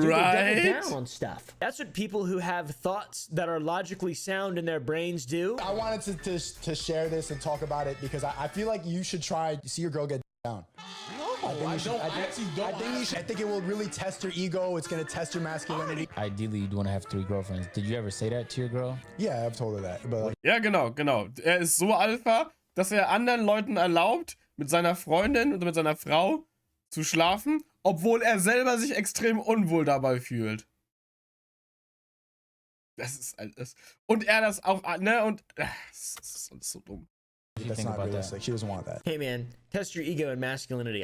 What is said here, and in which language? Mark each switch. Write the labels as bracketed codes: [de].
[en] They double down on stuff. That's what people who have thoughts that are logically sound in their brains do. I wanted to share this and talk about it because I feel like you should try to see your girl get down. I think it will really test your ego. It's gonna test your masculinity. Ideally, you'd want to have 3 girlfriends. Did you ever say that to your girl? Yeah, I've told her that. But [de] ja, genau. Er ist so Alpha, dass er anderen Leuten erlaubt, mit seiner Freundin oder mit seiner Frau zu schlafen, obwohl er selber sich extrem unwohl dabei fühlt. Das ist alles. Und er das auch, ne? Und das ist alles so dumm. [en] That's not realistic. She doesn't want that. Hey man, test your ego and masculinity.